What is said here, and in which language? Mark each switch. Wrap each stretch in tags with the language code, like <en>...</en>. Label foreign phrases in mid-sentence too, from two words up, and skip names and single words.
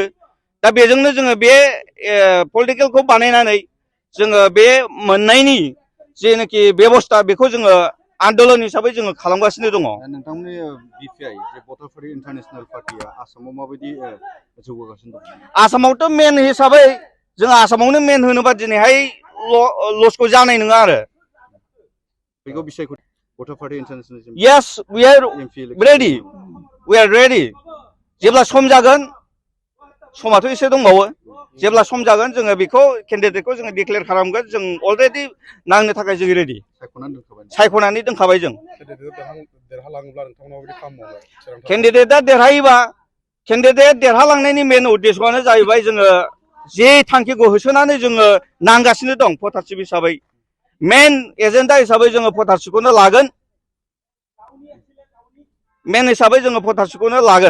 <brx>दा बेजोंनो जोङो बे पलिटिकेलखौ बानायनानै जोङो बे मोननायनि जेनाखि बेबस्था बेखौ जोङो आन्दोलन हिसाबै जोङो खालामगासिनो दङ। नोंथांमोननि बिपिआइ जे भटारफोर इन्टारनेशनेल पार्टिया आसामाव माबायदि जौगागासिनो दं? आसामावथ' मेन हिसाबै जों आसामावनो मेन होनोबा दिनैहाय लसखौ जानाय नङा आरो। बेखौ बिसायख'थि भटार पार्टी इन्टारनेसनेल</brx> <en>Yes, we are</en> <brx>एमपि</brx> <en>ready. We are ready.</en> <brx>जेब्ला सम जागोन समाथ' एसे दंबावो जेब्ला सम जागोन जोङो बेखौ केन्डिडेटखौ जोङो डिक्लेयार खालामगोन जों अलरेडि नांनो थाखाय जों रेडि सायख'नानै दोनखाबाय जों केन्डिडेटआ देरहायोबा केन्डिडेट देरहालांनायनि मेन उद्देश्यआनो जाहैबाय जोङो जे थांखिखौ होसोनानै जोङो नांगासिनो दं भटारशिप हिसाबै</brx> <en>main agenda</en> <brx>हिसाबै जोङो भटारशिपखौनो लागोन मेन हिसाबै जोङो भटारशिपखौनो लागोन</brx>